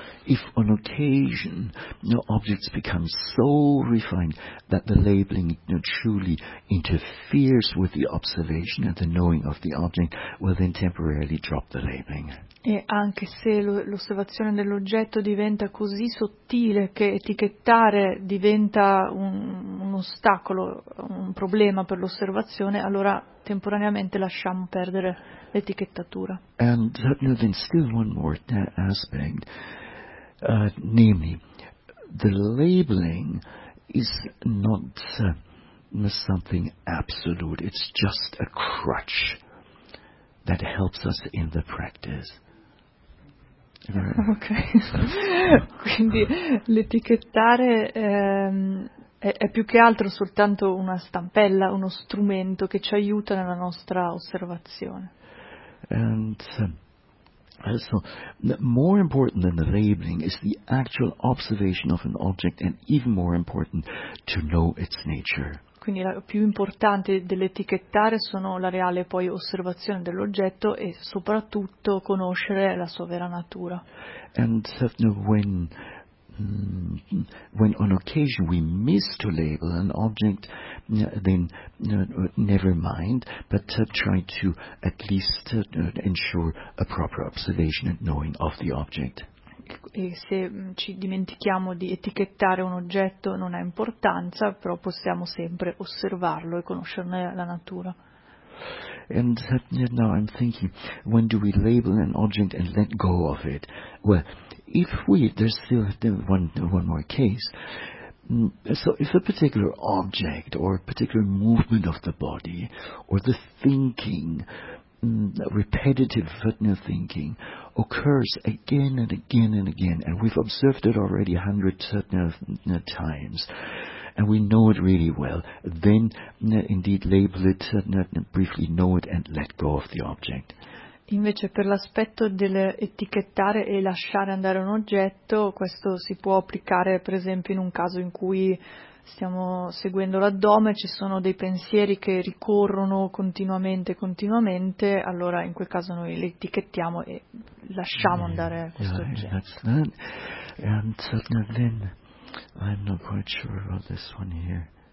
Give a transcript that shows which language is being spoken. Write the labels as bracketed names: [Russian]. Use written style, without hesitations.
[English] If on occasion objects become so refined that the labeling truly interferes with the observation and the knowing of the object, well then temporarily drop the labeling. [Italian] E anche se l'osservazione dell'oggetto diventa così sottile che etichettare diventa un ostacolo, un problema per l'osservazione, allora temporaneamente lasciamo perdere l'etichettatura. [English] And then still one more aspect. Namely, the labeling is not something absolute, it's just a crutch that helps us in the practice. [Italian] Ok, quindi l'etichettare è più che altro soltanto una stampella, uno strumento che ci aiuta nella nostra osservazione. [English] And so, more important than the labeling is the actual observation of an object, and even more important, to know its nature. [Italian] Quindi la più importante dell'etichettare sono la reale poi osservazione dell'oggetto e soprattutto conoscere la sua vera natura. [English] And when on occasion we miss to label an object, then never mind, but try to at least ensure a proper observation and knowing of the object. [Italian] E se ci dimentichiamo di etichettare un oggetto non ha importanza, però possiamo sempre osservarlo e conoscerne la natura. [English] And now I'm thinking, when do we label an object and let go of it? Well, if we, there's still one more case. So if a particular object or a particular movement of the body or the thinking, repetitive thinking, occurs again and again and again, and we've observed it already 100 times, and we know it really well, then indeed label it, briefly know it and let go of the object. [Italian] Invece per l'aspetto dell'etichettare e lasciare andare un oggetto, questo si può applicare per esempio in un caso in cui stiamo seguendo l'addome, ci sono dei pensieri che ricorrono continuamente, allora in quel caso noi li etichettiamo e lasciamo andare questo oggetto. [English] And then I'm not quite sure about this one here.